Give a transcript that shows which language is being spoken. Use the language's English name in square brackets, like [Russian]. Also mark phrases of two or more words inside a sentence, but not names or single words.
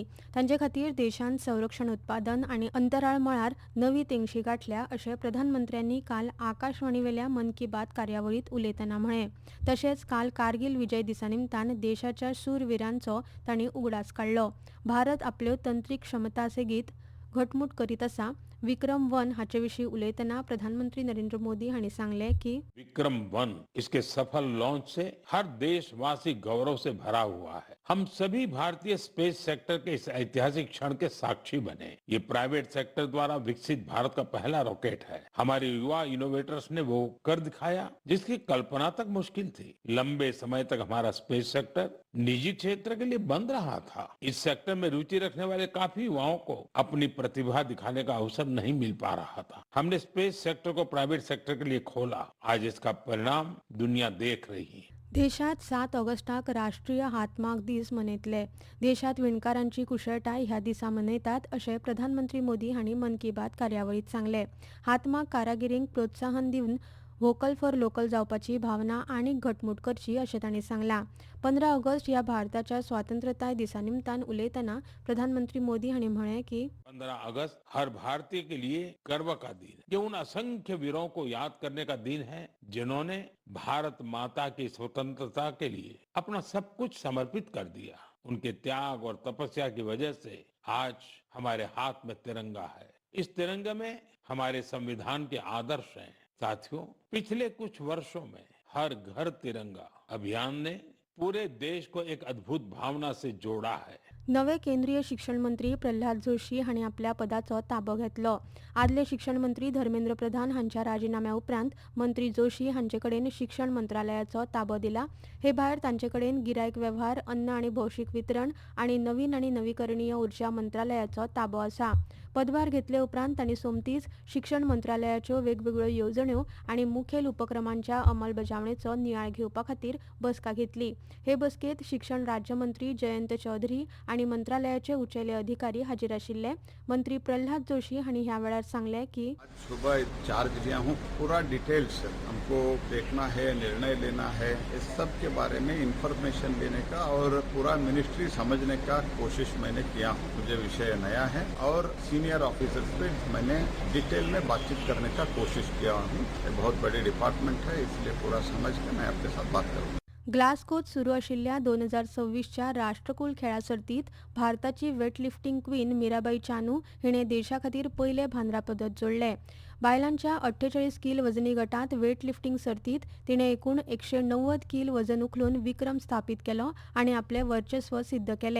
[Konkani] तांचे खातीर देशान संरक्षण उत्पादन आनी अंतराळ मळार नवी तेंगशी गाठल्या अशें प्रधानमंत्र्यांनी काल आकाशवाणीवेल्या मन की बात कार्यावळींत उलयतना म्हळें. तशेंच काल कारगिल विजय दिसा निमतान देशाच्या शूरवीरांचो तांणी उगडास काडलो. भारत आपल्यो तंत्रीक क्षमता सेगीत घटमूट करीत आसा. विक्रम-1 हाचे विशीं उलयतना प्रधानमंत्री नरेंद्र मोदी हांणी सांगलें की [Hindi] विक्रम-1 इसके सफल लॉन्च से हर देशवासी गौरव से भरा हुआ है. हम सभी भारतीय [English] space sector [Hindi] के इस ऐतिहासिक क्षण के साक्षी बने. ये [English] private sector [Hindi] द्वारा विकसित भारत का पहला रॉकेट है. हमारे युवा इनोवेटर्स ने वो कर दिखाया जिसकी कल्पना तक मुश्किल थी. लंबे समय तक हमारा [English] space sector [Hindi] निजी क्षेत्र के लिए बंद रहा था. इस सेक्टर में रुचि रखने वाले काफी युवाओं को अपनी प्रतिभा दिखाने का अवसर नहीं मिल पा रहा था. हमने [English] space sector [Hindi] को [English] private sector [Hindi] के लिए खोला. आज इसका परिणाम दुनिया देख रही है. [Konkani] देशात 7 ऑगस्टाक राष्ट्रीय हातमाग दीस मनयतले. देशात विणकारांची कुशळटाय ह्या दिसा मनयतात अशें प्रधानमंत्री मोदी हांणी मन की बात कार्यावळींत सांगलें. हातमाग कारागिरींक प्रोत्साहन दिवन [English] vocal for local [Konkani] जावपाची भावना आनीक घटमूट करची अशें तांणी सांगलां. 15 ऑगस्ट ह्या भारताच्या स्वातंत्र्यताय दिसा निमतान उलयतना प्रधानमंत्री मोदी हांणी म्हळें की [Hindi] 15 अगस्त हर भारतीय के लिए गर्व का दिन है. ये उन असंख्य वीरों को याद करने का दिन है जिन्होंने भारत माता की स्वतंत्रता के लिए अपना सब कुछ समर्पित कर दिया. उनके त्याग और तपस्या की वजह से आज हमारे हाथ में तिरंगा है. इस तिरंगे में हमारे संविधान के आदर्श हैं. साथियों, पिछले कुछ वर्षों में हर घर तिरंगा अभियान ने पूरे देश को एक अद्भुत भावना से जोड़ा है. [Konkani] नवे केंद्रीय शिक्षण मंत्री प्रल्हाद जोशी हांणी आपल्या पदाचो ताबो घेतलो. आदले शिक्षण मंत्री धर्मेंद्र प्रधान हांच्या राजिनाम्या उपरांत मंत्री जोशी हांचे कडेन शिक्षण मंत्रालयाचो ताबो दिला. हे भायर तांचे कडेन गिरायक वेव्हार, अन्न आनी भौशीक वितरण आनी नवीन आनी नवीकरणीय उर्जा मंत्रालयाचो ताबो आसा. पदभार घेतले उपरांत तांणी सोमतीच शिक्षण मंत्रालयाच्यो वेगवेगळ्यो येवजण्यो आनी मुखेल उपक्रमांच्या अंमलबजावणेचो नियाळ घेवपा खातीर बसका घेतली. हे बसकेंत शिक्षण राज्यमंत्री जयंत चौधरी आनी मंत्रालयाचे उचेले अधिकारी हाजीर आशिल्ले. मंत्री प्रल्हाद जोशी हांणी ह्या वेळार सांगलें की [Hindi] आज सुबह चार्ज लिया हूँ. पूरा डिटेल्स हमको देखना है, निर्णय लेना है, इस सब के बारे में इंफॉर्मेशन लेने का और पूरा मिनिस्ट्री समझने का कोशिश मैंने किया हूँ. मुझे विषय नया है और [English] senior officers [Hindi] पे मैंने डिटेल में बातचीत करने का कोशिश किया हूँ. ये बहुत बड़ी डिपार्टमेंट है, इसलिए पूरा समझ के मैं आपके साथ बात करूँगा. [Konkani] ग्लास्गोत सुरू आशिल्ल्या 2026च्या राष्ट्रकुल खेळा सर्तीत भारताची [English] weightlifting queen [Konkani] मीराबाई चानू हिणे देशा खातीर पयले भांगरा पदक जोडले. बायलांच्या 48 किल वजनी गटात वेटलिफ्टिंग सर्तीत तिणे एकूण 190 किल वजन उखलून विक्रम स्थापीत केलो आनी आपले वर्चस्व सिद्ध केले.